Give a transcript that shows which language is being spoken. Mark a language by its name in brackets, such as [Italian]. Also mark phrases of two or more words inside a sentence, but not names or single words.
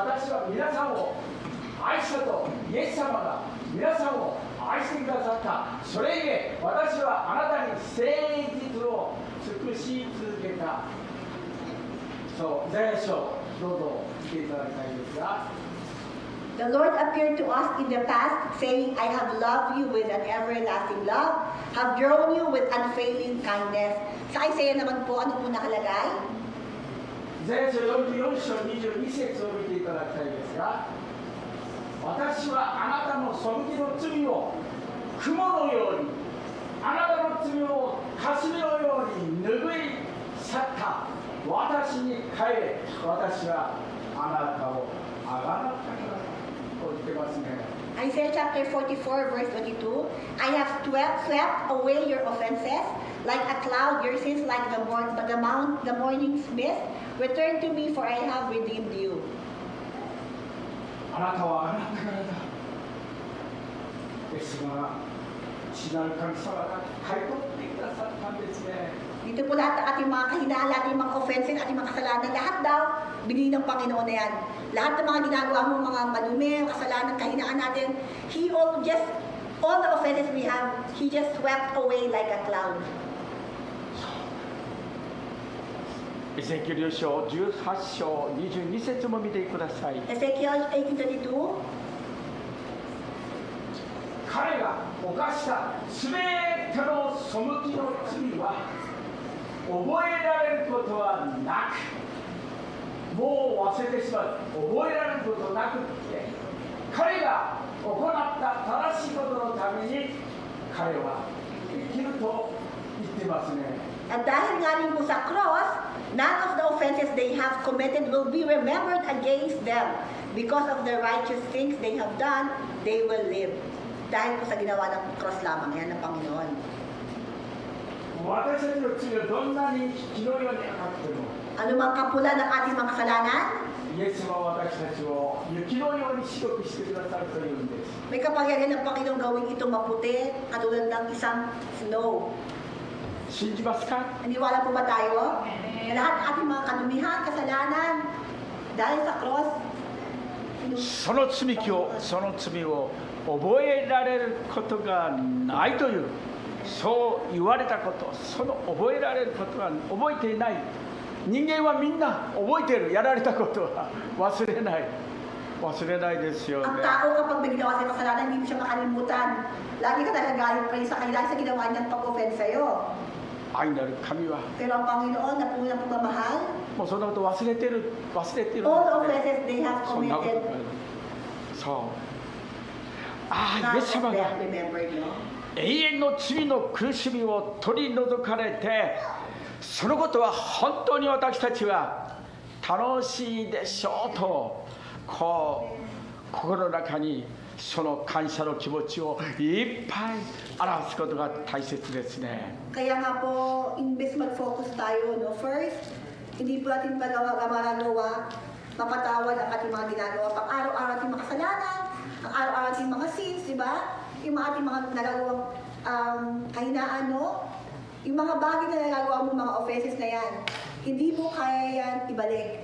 [Japanese] 私は皆さんを愛したとイエス様が皆さんを愛してくださった。それゆえ私はあなたに誠実を尽くし続けた。そう、イザヤ書どうぞ見ていただきたいですが。 [English] The Lord appeared to us in the past, saying, I have loved you with an everlasting love, have drawn you with unfailing kindness. [Filipino] Sa Isaiah naman po, ano po nakalagay? [Japanese] イザヤ書44章22節を見ていただきたいですが、私はあなたの背きの罪を雲のように、あなたの罪を霞のように拭い去った。私に帰れ、私はあなたをあがなったからだ。 [English] Isaiah chapter 44 verse 22, I have swept away your offenses like a cloud, your sins like the morning's mist. Return to me, for I have redeemed you. [Japanese] あなたはあなたからだ。ですが、父なる神様が買い取ってくださったんですね。 [Filipino] Dito po lahat ng ating mga kahinaan, ating mga offenses, ating mga kasalanan, lahat daw binili ng Panginoon na yan. Lahat ng mga ginagawa mo, mga madumi, kasalanan, kahinaan natin, [English] all the offenses we have, He just swept away like a cloud. [Japanese] エゼキエル書18章22節も見てください。 [English] Ezekiel 18:22. [Japanese] 彼が犯したすべての背きの罪は覚えられることはなく、もう忘れてしまう。覚えられることなくって、彼が行った正しいことのために彼は生きると言ってますね。 [Filipino] At dahil nga rin po sa [English] cross, none of the offenses they have committed will be remembered against them. Because of the righteous things they have done, they will live. [Filipino] Dahil po sa ginawa ng cross lamang yan ng Panginoon. [Japanese] 私たちの罪がどんなに火のように赤くても、 [Filipino] Ano mang kapula ng ating mga kasalanan, [Japanese] イエス様は私たちを雪のように白くしてくださるというんです。 [Filipino] may kapangyarihan ng Panginoon gawing ito maputi, katulad ng isang snow. [Japanese] 信じますか？ [Filipino] Naniwala po ba tayo? Na lahat ng ating mga kadumihan, kasalanan, dahil sa cross, [Japanese] その罪を覚えられることがないという、そう言われたこと、その覚えられることは覚えていない。人間はみんな覚えている。やられたことは忘れないですよね。 [Filipino] ang tao kapag may ginawa sa kasalanan, hindi mo siya makalimutan. Lagi ka nagagalit pa rin sa kanya dahil sa ginawa niyang pag-offend sa'yo. [Japanese] 愛なる神は [Filipino] Pero ang Panginoon na po ng pagmamahal, [Japanese] もうそんなこと忘れてるんです [English] all the [Japanese] ね。 [English] offenses they have [Japanese] そんなこと [English] committed, [Japanese] ない。そう。ああ、イエ [English] none [Japanese] ス様 [English] of [Japanese] が [English] them remembered, no? [Japanese] 永遠の罪の苦しみを取り除かれて、そのことは本当に私たちは楽しいでしょうと、こう心の中にその感謝の気持ちをいっぱい表すことが大切ですね。 [Filipino] Kaya nga po, imbes mag-focus tayo, no? First, hindi po natin magagawa, mapatawad ang ating mga ginagawa. Pang-araw-araw ating mga kasalanan, ang araw-araw ating mga sins, di ba? Yung mga ating mga nagagawang kahinaan, no? Yung mga bagay na nagagawa mo, mga offenses na yan, hindi mo kaya yan ibalik.